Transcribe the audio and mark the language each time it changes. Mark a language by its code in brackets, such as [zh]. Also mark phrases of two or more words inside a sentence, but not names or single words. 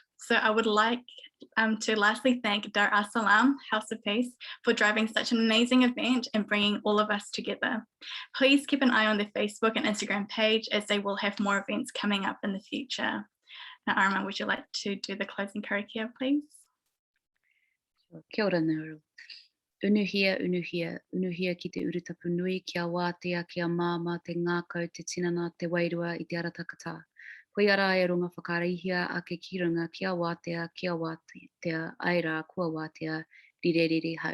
[en] So I would like to lastly thank Dar es Salaam, House of Peace, for driving such an amazing event and bringing all of us together. Please keep an eye on their Facebook and Instagram page, as they will have more events coming up in the future. Now, Arama, would you like to do the closing karakia, please? [mi] Kia ora, Nurul. Unuhia, unuhia, unuhia ki te urutapu nui, kia wātea, kia māma, te ngākau, te tinana, te wairua i te ara takata. Koe ara e runga whakarihia ake ki runga, kia wātea, aira, kua wātea, rire rire hau.